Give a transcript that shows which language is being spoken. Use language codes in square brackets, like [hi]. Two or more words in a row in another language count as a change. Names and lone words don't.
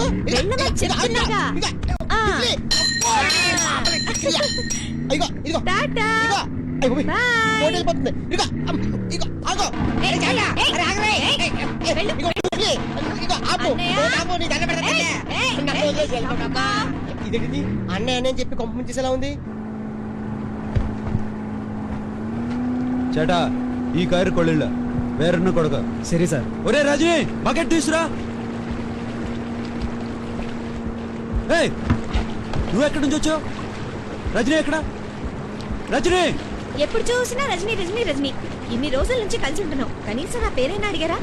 [te] వెళ్ళమని చెప్తున్నాగా. టాటా అన్నయ్య అని చెప్పి కొంప ముంచేసేలా ఉంది. [ml] ചേട്ടാ ഈ കയറി കൊള്ളില്ല വേറൊന്നും കൊടുക്ക. [te] సరే సార్. ఒరే రజనీ బకెట్ తీసురా. ఏయ్ నువ్వు ఎక్కడి నుంచి వచ్చావు? రజనీ ఎక్కడ? రజనీ ఎప్పుడు చూసినా రజనీ రజనీ రజనీ. ఇన్ని రోజుల నుంచి కలిసి ఉంటున్నావు, కనీసం నా పేరైనా అడిగారా?